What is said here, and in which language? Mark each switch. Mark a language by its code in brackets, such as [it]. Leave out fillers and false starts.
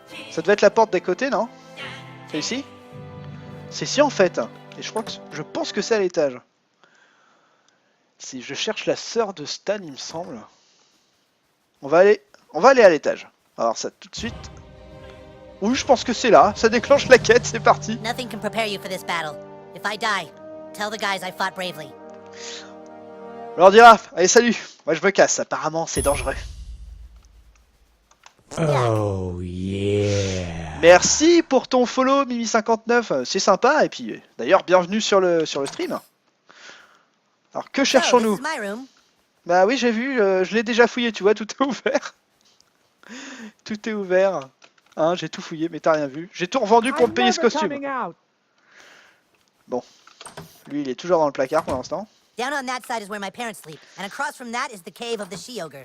[fr] Ça devait être la porte d'à côté, non? C'est ici? C'est ici en fait. Et je pense que c'est à l'étage. Si je cherche la sœur de Stan, il me semble. On va aller à l'étage. Alors ça tout de suite. Oui, je pense que c'est là. Ça déclenche la quête, c'est parti. [en] Nothing can prepare you for this battle. If I die, tell the guys I fought bravely. [fr] Alors dira, allez salut. Moi je me casse. Apparemment c'est dangereux. [en] Oh yeah. [fr] Merci pour ton follow Mimi59, c'est sympa et puis d'ailleurs bienvenue sur le stream. Alors que [en] So, this [fr] cherchons-nous? [en] is my room. [fr] Bah oui j'ai vu, je l'ai déjà fouillé tu vois, tout est ouvert. Tout est ouvert. Hein, j'ai tout fouillé, mais t'as rien vu. J'ai tout revendu pour me payer ce costume. Bon. Lui, il est toujours dans le placard pour l'instant. [en] Down on that side is where my parents sleep, and across from that is the cave of the she-ogre.